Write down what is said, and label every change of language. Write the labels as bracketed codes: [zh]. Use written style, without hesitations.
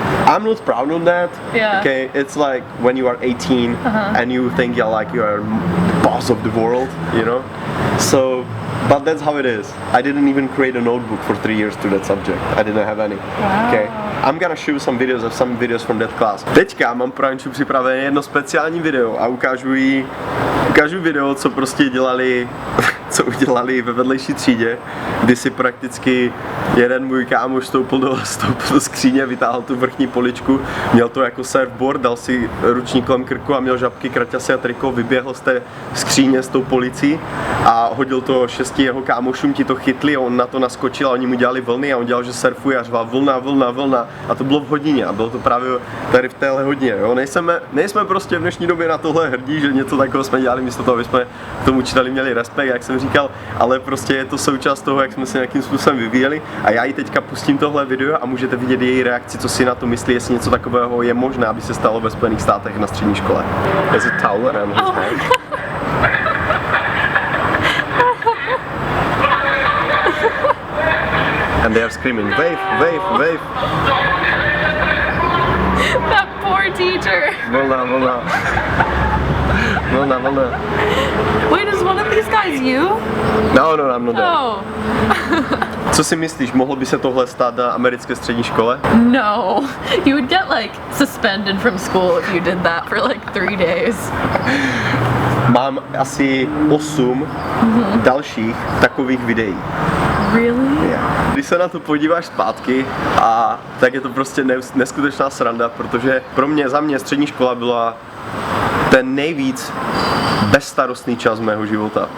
[en] I'm not proud of that. Okay, it's like when you are 18 and you think you're like you're boss of the world, you know. So But that's how it is. I didn't even create a notebook for 3 years to that subject. I didn't have any. Wow. Okay. I'm gonna show some videos from that class. [cs] Teďka mám pro Anču připravené jedno speciální video a ukážu video, co prostě dělali, co udělali ve vedlejší třídě, kdy si prakticky jeden můj kámoš vstoupil do skříně, vytáhl tu vrchní poličku, měl to jako surfboard, dal si ručník kolem krku a měl žabky, kraťasy a triko, vyběhl z té skříně s tou policí a hodil to 6 jeho kámošům, ti to chytli a on na to naskočil a oni mu dělali vlny a on dělal, že surfuje a řval vlna a to bylo v hodině a bylo to právě tady v téhle hodině, jo. Nejsme prostě v dnešní době na tohle hrdí, že něco takového jsme dělali místo toho, aby jsme k tomu učiteli měli respekt, jak jsem říkal, ale prostě je to součást toho, jak jsme se nějakým způsobem vyvíjeli a já jí teďka pustím tohle video a můžete vidět její reakci, co si na to myslí, jestli něco takového je možné, aby se stalo ve Spojených státech na střední škole. [en] There's a towel around his head. And they are screaming, wave, wave, wave. That poor teacher. [cs] Vlna. [en] Wait, is one of these guys you? No, I'm not there. Oh. [cs] Co si myslíš, mohlo by se tohle stát na americké střední škole? [en] No. You would get like suspended from school if you did that for like 3 days. [cs] Mám asi 8 dalších takových videí. [en] Really? [cs] Když se na to podíváš zpátky, tak je to prostě neskutečná sranda, protože za mě střední škola byla ten nejvíc bezstarostný čas mého života.